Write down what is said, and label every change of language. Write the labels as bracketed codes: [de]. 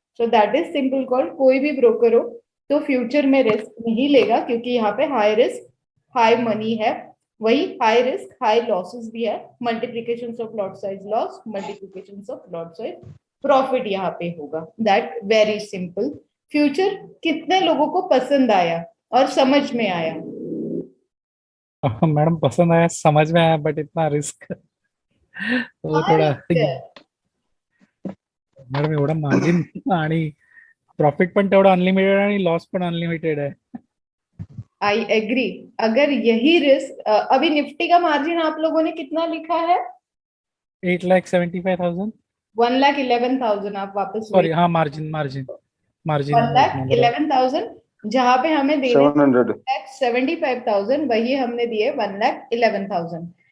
[en] So that is simple call. [hi] कोई भी broker हो तो फ्यूचर में रिस्क नहीं लेगा, क्योंकि यहाँ पे हाई रिस्क हाई मनी है, वही हाई रिस्क हाई लॉसेस भी है। Multiplication of lot size loss, multiplication of lot size profit यहाँ पे होगा। [en] That very simple. [hi] फ्यूचर कितने लोगों को पसंद आया और समझ में आया? मैडम पसंद आया, समझ में आया, बट इतना रिस्क वो थोड़ा [mr] मॅडम एवढा मार्जिन आणि प्रॉफिट पण तेवढा अनलिमिटेड आणि लॉस पण अनलिमिटेड आहे. [en] I agree. [hi] अगर यही रिस्क, अभी निफ्टी का मार्जिन आप लोगों ने कितना लिखा है? 8,75,000 1,11,000 आप वापस सॉरी, हाँ मार्जिन मार्जिन मार्जिन 1,11,000, जहां पे हमें देने 700 75,000, वही हमने दिए 1,11,000।